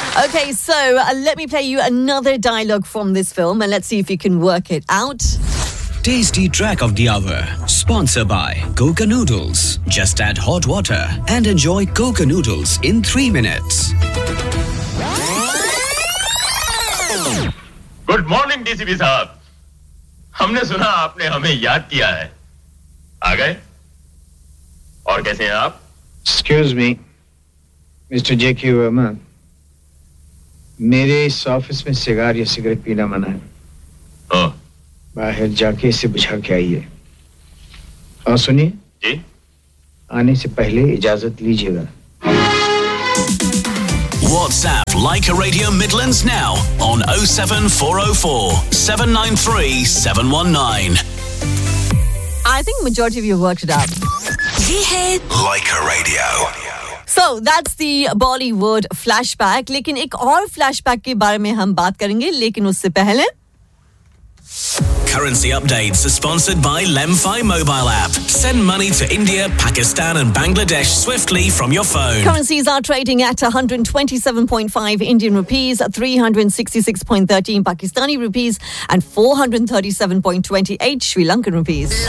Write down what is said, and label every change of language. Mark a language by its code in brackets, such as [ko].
[en] Okay, so let me play you another dialogue from this film and let's see if you can work it out. Tasty track of the hour, sponsored by Coca Noodles. Just add hot water and enjoy Coca Noodles in 3 minutes. [hi] Good morning DCP साहब, हमने सुना आपने हमें याद किया है, आ गए? और कैसे हैं आप? एक्सक्यूज मी मिस्टर जेकी वर्मा, मेरे इस ऑफिस में सिगार या सिगरेट पीना मना है। बाहर जाके इसे बुझा के आइए। और सुनिए जी, आने से पहले इजाजत लीजिएगा। [en] WhatsApp Leica Radio Midlands now on 07404-793-719. I think majority of you have worked it out. Leica Radio. So that's the Bollywood flashback. [hi] लेकिन एक और flashback के बारे में हम बात करेंगे, लेकिन उससे पहले. [en] Currency updates are sponsored by LemFi mobile app. Send money to India, Pakistan and Bangladesh swiftly from your phone. Currencies are trading at 127.5 Indian rupees, 366.13 Pakistani rupees and 437.28 Sri Lankan rupees.